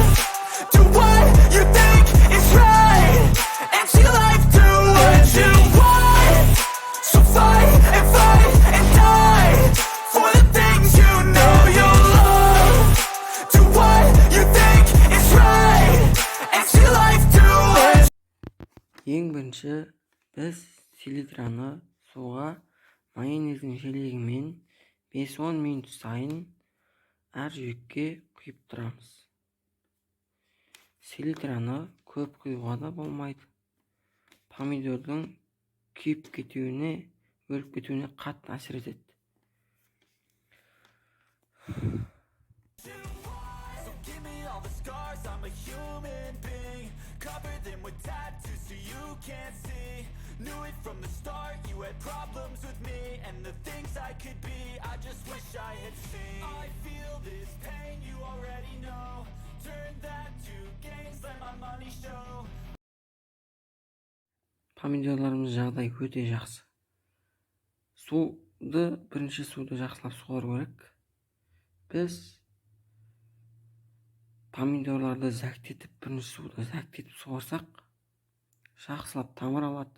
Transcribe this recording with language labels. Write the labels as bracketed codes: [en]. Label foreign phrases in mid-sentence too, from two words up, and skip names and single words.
[en] Do what you think is right and see life do what you want. So fight and die for the things you know you love. Do what you think is right and see life do what. [kk] Ең бірінші біз селитраны суға майонездің желегімен 5-10 минут сайын әр жүйекке құйып тұрамыз. Селитраны көп құюға да болмайды. Помидордың күйіп кетуіне, өліп кетуіне қатты әсер етеді. [en] Give me all the scars, I'm a human being. Cover them with tattoos so you can't see. Knew it from the start, you had problems with me. And the things I could be, I just wish I had seen. I feel this pain, you already know. Turn that to gains, let my money show. [kk] Помидорларымыз жағдай өте жақсы. Бірінші суды жақсылап суғару керек. Біз помидорларды зәктетіп, бірінші суды зәктетіп суарсақ, жақсылап тамыр алады.